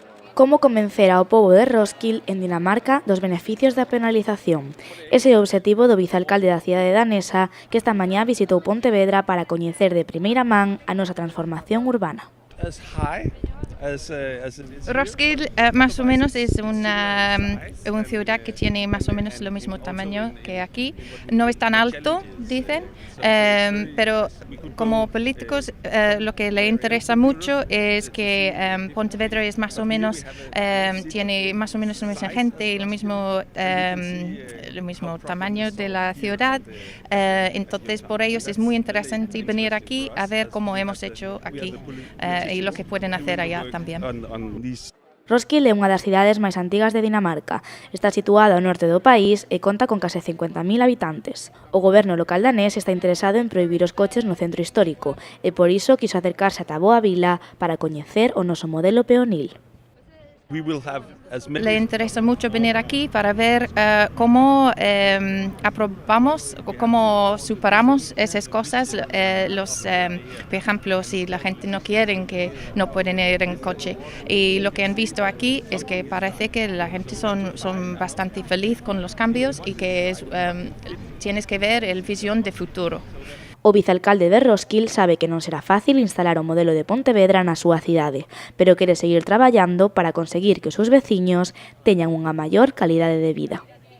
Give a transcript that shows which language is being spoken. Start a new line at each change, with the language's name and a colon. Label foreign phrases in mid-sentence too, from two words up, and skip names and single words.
Galician: Como convencer ao pobo de Roskilde, en Dinamarca, dos beneficios da penalización. Ese é o obxectivo do vicealcalde da cidade danesa, que esta mañá visitou Pontevedra para coñecer de primeira man a nosa transformación urbana.
Spanish: Roskilde más o menos es una ciudad que tiene más o menos lo mismo tamaño que aquí. No es tan alto, dicen, pero como políticos lo que le interesa mucho es que Pontevedra es más o menos, tiene más o menos la misma gente y lo mismo tamaño de la ciudad. Entonces por ellos es muy interesante venir aquí a ver cómo hemos hecho aquí y lo que pueden hacer allá también.
Galician: Roskilde é unha das cidades máis antigas de Dinamarca. Está situada ao norte do país e conta con case 50.000 habitantes. O goberno local danés está interesado en prohibir os coches no centro histórico e por iso quiso acercarse ata a Boa Vila para coñecer o noso modelo peonil.
Spanish: Le interesa mucho venir aquí para ver cómo aprobamos, cómo superamos esas cosas. Por ejemplo, si la gente no quiere, que no pueden ir en coche. Y lo que han visto aquí es que parece que la gente son bastante feliz con los cambios y que tienes que ver el visión de futuro.
Galician: O vicealcalde de Roskilde sabe que non será fácil instalar o modelo de Pontevedra na súa cidade, pero quere seguir traballando para conseguir que os seus veciños teñan unha maior calidade de vida.